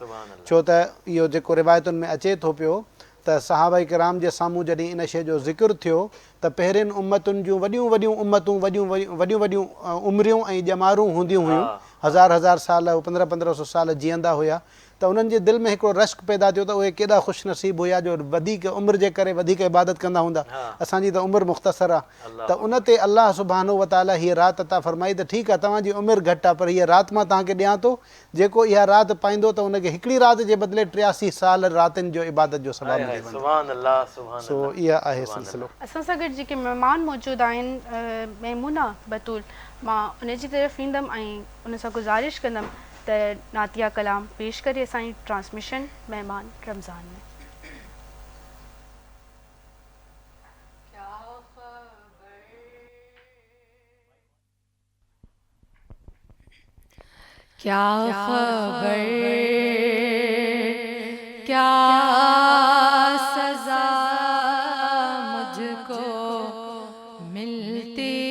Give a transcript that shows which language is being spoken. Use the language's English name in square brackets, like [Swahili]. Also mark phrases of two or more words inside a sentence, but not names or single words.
[Sindhi] छो त इहो जेको रिवायतुनि में अचे थो पियो त सहाबा किराम जे साम्हूं जॾहिं इन शइ जो ज़िक्र थियो त पहिरियुनि उम्मतुनि जूं वॾियूं वॾियूं उम्मतूं वॾियूं वॾियूं उमिरियूं ऐं ॼमारूं हूंदियूं हुयूं, 1000 साल 1500 साल जीअंदा हुया। त उन्हनि जे दिलि में हिकिड़ो रश्क पैदा थियो त उहे केॾा ख़ुशि नसीब हुया जो वधीक उमिरि जे करे वधीक इबादत कंदा हूंदा। असांजी त उमिरि मुख़्तसर आहे त उन ते अल्लाह [Arabic] سبحانه وتعالى [Sindhi] हीअ राति अता फ़रमाई त ठीकु आहे तव्हांजी उमिरि घटि आहे पर हीअ राति मां तव्हांखे ॾियां थो, जेको इहा राति पाईंदो त उनखे हिकिड़ी राति जे बदिले 83 साल रातिनि जो इबादत जो सवाबु मिली वेंदो। [Arabic] سبحان الله۔ سبحان [Sindhi] सो इहा आहे सिलसिलो। असां सां गॾु जेके महिमान मौजूदु आहिनि मैमूना बतूल, मां उन जी तरफ़ ईंदमि ऐं उन सां गुज़ारिश कंदमि त नातिया कलाम पेश करे असांजी ट्रांसमिशन महिमान रमज़ान में। [Urdu] کیا خبر کیا سزا مجھ کو ملتی,